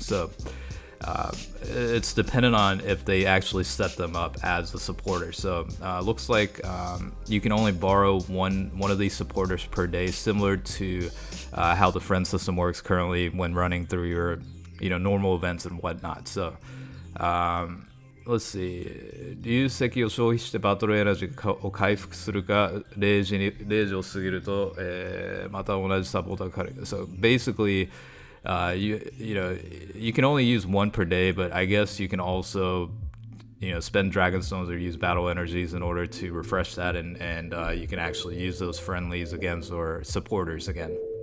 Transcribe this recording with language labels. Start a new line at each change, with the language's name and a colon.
English: So it's dependent on if they actually set them up as the supporter. So looks like you can only borrow one of these supporters per day, similar to how the friend system works currently when running through your normal events and whatnot. So let's see.
Japanese: 流石を消費してバトルエナジーを回復するか、0時を過ぎると、また同じサポーターがかかる。
English: So basically, you can only use one per day, but I guess you can also spend dragon stones or use battle energies in order to refresh that, and you can actually use those friendlies against or supporters again.